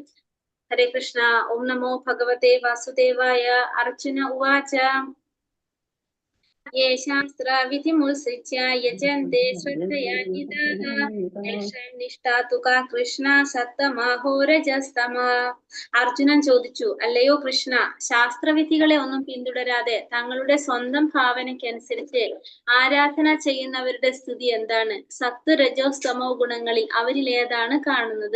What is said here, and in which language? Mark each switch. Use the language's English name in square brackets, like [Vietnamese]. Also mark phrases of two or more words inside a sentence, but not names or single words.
[Sanskrit] हरे कृष्णा। ओम नमो भगवते वासुदेवाय। अर्जुन उवाच ये शास्त्रविधिमुत्सृज्य यजन्ते श्रद्धयान्विताः तेषां निष्ठा तु का കൃഷ്ണ സത്തമഹോ രജസ്തമ. [Malayalam] അർജുനൻ ചോദിച്ചു, അല്ലയോ കൃഷ്ണ, ശാസ്ത്രവിധികളെ ഒന്നും പിന്തുടരാതെ തങ്ങളുടെ സ്വന്തം ഭാവനയ്ക്കനുസരിച്ച് ആരാധന ചെയ്യുന്നവരുടെ സ്ഥിതി എന്താണ്? സത്ത് രജോസ്തമോ ഗുണങ്ങളിൽ അവരിൽ ഏതാണ് കാണുന്നത്?